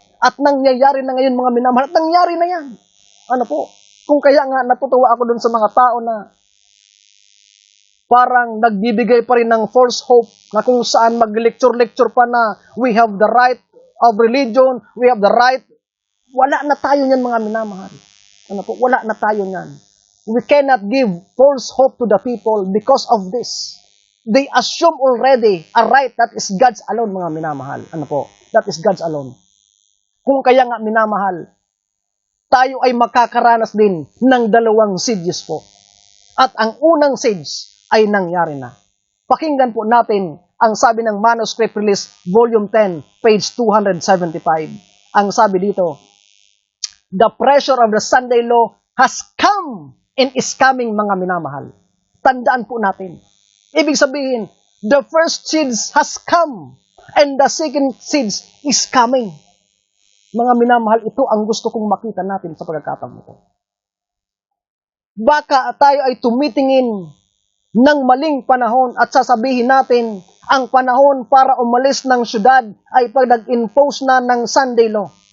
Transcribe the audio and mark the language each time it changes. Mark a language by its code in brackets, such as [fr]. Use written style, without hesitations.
[tl] At nangyayari na ngayon mga minamahal, at nangyari na yan. Ano po, kung kaya nga natutuwa ako dun sa mga tao na parang nagbibigay pa rin ng false hope na kung saan mag-lecture-lecture pa na [en] we have the right [tl] of religion, we have the right. Wala na tayo niyan mga minamahal. Ano po? Wala na tayo niyan. [en] We cannot give false hope to the people because of this. They assume already a right that is God's alone [tl] mga minamahal. Ano po? [en] That is God's alone. [tl] Kung kaya nga minamahal, tayo ay makakaranas din ng dalawang sieges po. At ang unang siege ay nangyari na. Pakinggan po natin ang sabi ng Manuscript Release, Volume 10, page 275. Ang sabi dito, [en] the pressure of the Sunday law has come and is coming, [tl] mga minamahal. Tandaan po natin. Ibig sabihin, [en] the first siege has come and the second siege is coming. [tl] Mga minamahal, ito ang gusto kong makita natin sa pagkakataon ito. Baka tayo ay tumitingin ng maling panahon at sasabihin natin ang panahon para umalis ng syudad ay pag nag-impose na ng Sunday law.